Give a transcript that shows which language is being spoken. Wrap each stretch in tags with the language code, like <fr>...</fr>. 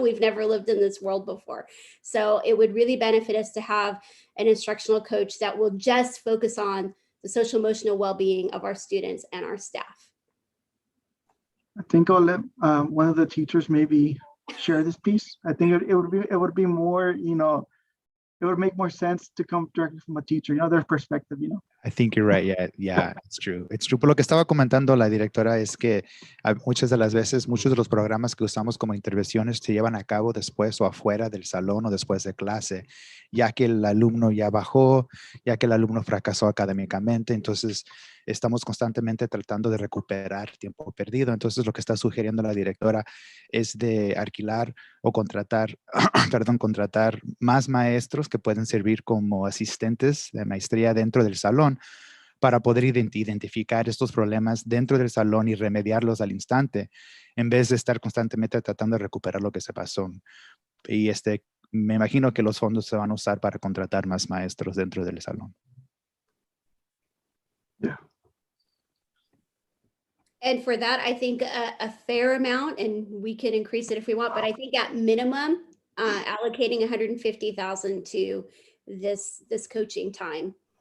<en>We've never lived in this world before. So it would really benefit us to have an instructional coach that will just focus on the social emotional well-being of our students and our staff. I think I'll let one of the teachers maybe share this piece. I think it would be more, it would make more sense to come directly from a teacher, their perspective, I think you're right. Yeah, it's true. It's true.</en> <es>Por lo que estaba comentando la directora es que muchas de las veces, muchos de los programas que usamos como intervenciones se llevan a cabo después o afuera del salón o después de clase, ya que el alumno ya bajó, ya que el alumno fracasó académicamente. Entonces, estamos constantemente tratando de recuperar tiempo perdido. Entonces, lo que está sugiriendo la directora es de alquilar o contratar, contratar más maestros que pueden servir como asistentes de maestría dentro del salón para poder identificar estos problemas dentro del salón y remediarlos al instante, en vez de estar constantemente tratando de recuperar lo que se pasó. Y me imagino que los fondos se van a usar para contratar más maestros dentro del salón.</es> <en>Yeah. And for that, I think a fair amount, and we can increase it if we want, but I think at minimum, allocating 150,000 to this coaching time.</en>